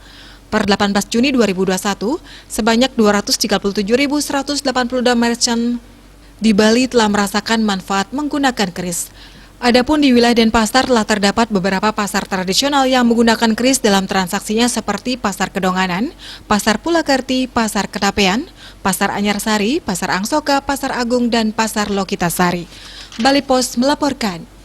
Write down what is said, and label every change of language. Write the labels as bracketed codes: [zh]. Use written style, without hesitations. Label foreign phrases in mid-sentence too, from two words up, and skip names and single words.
[id] Per 18 Juni 2021, sebanyak 237.182 merchant di Bali telah merasakan manfaat menggunakan kris. Adapun di wilayah Denpasar telah terdapat beberapa pasar tradisional yang menggunakan kris dalam transaksinya seperti Pasar Kedonganan, Pasar Pulakerti, Pasar Ketapean, Pasar Anyarsari, Pasar Angsoka, Pasar Agung, dan Pasar Lokitasari. Bali Post melaporkan.